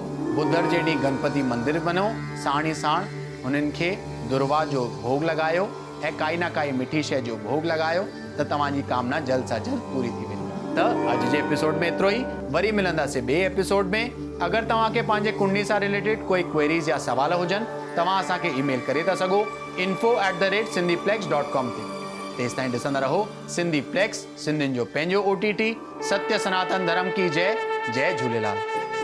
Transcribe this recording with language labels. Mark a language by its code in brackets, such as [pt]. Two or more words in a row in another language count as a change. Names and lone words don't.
[sd] बुधर जे ॾींहुं गणपति मंदिर वञो। साण ई साण हुननि खे दुर्वा जो भोग लॻायो ऐं काई न काई मिठी शइ जो भोग लॻायो त तव्हांजी कामना जल्द सां जल्द पूरी थी वेंदी। त अॼु जे एपिसोड में एतिरो ई। वरी मिलंदासीं ॿिए एपिसोड में। अगरि तव्हांखे पंहिंजे कुंडली सां रिलेटेड कोई क्वेरीज़ या सवाल हुजनि, तव्हां असांखे ईमेल करे था सघो info@sindhiplex.com ते। तेसि ताईं ॾिसंदा रहो सिंधी प्लेक्स, सिंधियुनि जो पंहिंजो OTT। [hi] सत्य सनातन धर्म की जय। जय झूलेलाल।